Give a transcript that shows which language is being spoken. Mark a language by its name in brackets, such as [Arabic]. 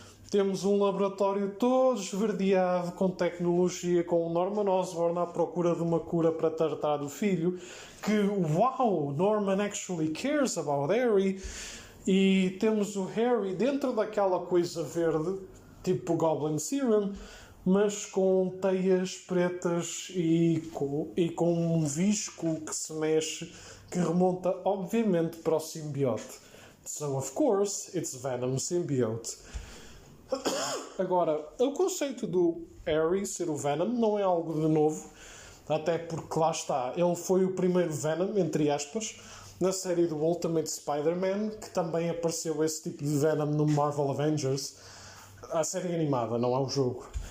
[Portuguese] Temos um laboratório todo esverdeado com tecnologia, com o Norman Osborn à procura de uma cura para tratar do filho, que, uau, [English] Norman actually cares about Harry. [Portuguese] E temos o Harry dentro daquela coisa verde, tipo Goblin Serum, mas com teias pretas e com um visco que se mexe, que remonta obviamente para o simbiote. [English] So of course, it's Venom Symbiote. [Portuguese] Agora, o conceito do Harry ser o Venom não é algo de novo, até porque lá está, ele foi o primeiro Venom, entre aspas, na série do Ultimate Spider-Man, que também apareceu esse tipo de Venom no Marvel Avengers, a série animada, não é o jogo.